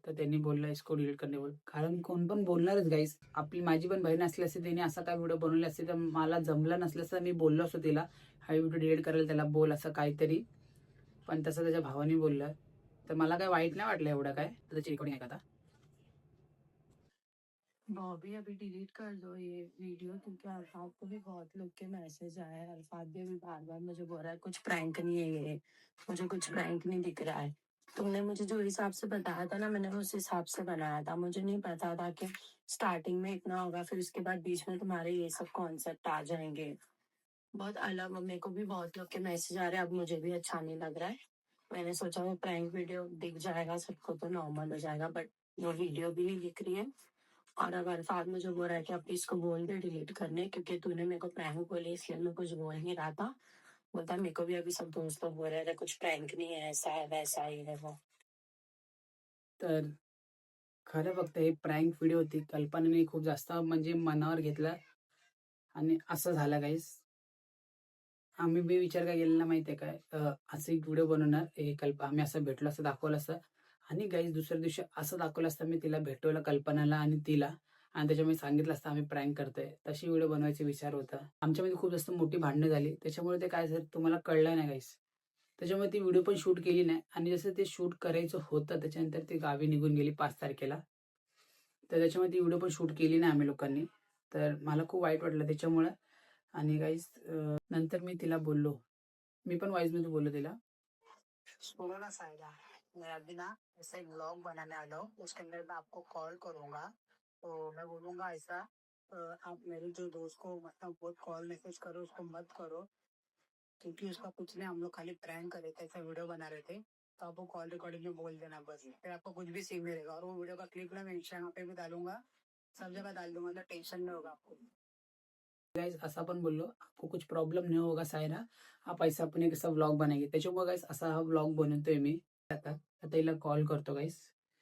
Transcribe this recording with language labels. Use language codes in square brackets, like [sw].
[mr] तर त्यांनी बोलला, [hi] "इसको डिलीट करने बोल." [mr] कारण कोण पण बोलणारच गाईज. माझी पण बहीण असली असती, तिने असा काय व्हिडिओ बनवले असते, तर मला जमलं नसलं तर मी बोललो असतो तिला, "हा व्हिडिओ डिलीट करायला त्याला बोल," असं काहीतरी. पण तसं त्याच्या भावाने बोललं. तर मला काही वाईट नाही वाटलं एवढं काय. तर त्याची रेकॉर्डिंग ऐका आता. [hi] बॉबी अभी डिलीट कर दो ये वीडियो, क्योंकि अल्फाद को भी बहुत लोग के मैसेज आए हैं। अल्फाद भी अभी बार बार मुझे बोल रहा है कुछ प्रैंक नहीं है ये, मुझे कुछ प्रैंक नहीं दिख रहा है। तुमने मुझे जो हिसाब से बताया था ना, मैंने उस हिसाब से बनाया था। मुझे नहीं पता था कि स्टार्टिंग में इतना होगा, फिर उसके बाद बीच में तुम्हारे ये सब कॉन्सेप्ट आ जाएंगे। बहुत अलग, मेरे को भी बहुत लोग के मैसेज आ रहे हैं, अब मुझे भी अच्छा नहीं लग रहा है। मैंने सोचा वो प्रैंक वीडियो दिख जाएगा सबको तो नॉर्मल हो जाएगा, बट वो वीडियो भी नहीं दिख रही है। और अब अल्फाज मुझे बोल रहा है कि अब इसको बोल दे डिलीट करने, क्योंकि तूने मेरे को प्रैंक बोली इसलिए मैं कुछ बोल नहीं रहा था। बोलता मेरे को भी अभी सब दोस्त लोग बोल रहे थे कुछ प्रैंक नहीं है, ऐसा है वैसा ही है वो। [mr] तर खरं फक्त हे प्रँक व्हिडिओ होती. कल्पनेने खूप जास्त म्हणजे मनावर घेतलं आणि असं झालं गाईज. आम्ही बी विचार काय केलेला माहिती आहे काय, असं एक व्हिडिओ बनवणार, आम्ही असं भेटलो असं दाखवलं असतं आणि गाईज दुसऱ्या दिवशी असं दाखवलं असतं मी तिला भेटवलं, कल्पनाला आणि तिला, आणि त्याच्यामुळे सांगितलं असतं आम्ही प्रँक करतोय. तशी व्हिडिओ बनवायचा विचार होता. आमच्यामध्ये खूप जास्त मोठी भांडणं झाली. त्याच्यामुळे ते काय झालं तुम्हाला कळलं नाही गाईज. त्याच्यामुळे ती व्हिडिओ पण शूट केली नाही आणि जसं ते शूट करायचं होतं त्याच्यानंतर ती गावी निघून गेली 5 तारखेला. तर त्याच्यामुळे ती व्हिडिओ पण शूट केली नाही आम्ही लोकांनी. तर मला खूप वाईट वाटलं त्याच्यामुळं. आणि गाईज नंतर मी तिला बोललो. मी पण व्हॉइसमध्ये बोललो तिला. [hi] सुनो ना सायरा, मैं अभी ना ऐसे व्लॉग बनाने वाला हूँ, उसके अंदर मैं आपको कॉल करूंगा। तो मैं बोलूंगा ऐसा, आप मेरे जो दोस्त को मतलब बहुत कॉल मैसेज करो, उसको मत करो, क्योंकि उसका कुछ नहीं, हम लोग खाली प्रैंक कर रहे थे, ऐसा वीडियो बना रहे थे। तो आप वो कॉल रिकॉर्डिंग में बोल देना बस, फिर आपको कुछ भी सीन मिलेगा। और वो वीडियो का क्लिप ना मैं इंस्टाग्राम पे भी डालूंगा, सब जगह डाल दूंगा, तो टेंशन नहीं होगा आपको। [mr] गाइस असा पण बोललो, [hi] "आपको कुछ प्रॉब्लम नहीं होगा सायरा, आप ऐसा अपन एक असा व्लॉग बनाएंगे." [mr] त्याच्यामुळे गाइस असा हा व्लॉग बनवतोय मी. आता आता हिला कॉल करतो गाइस.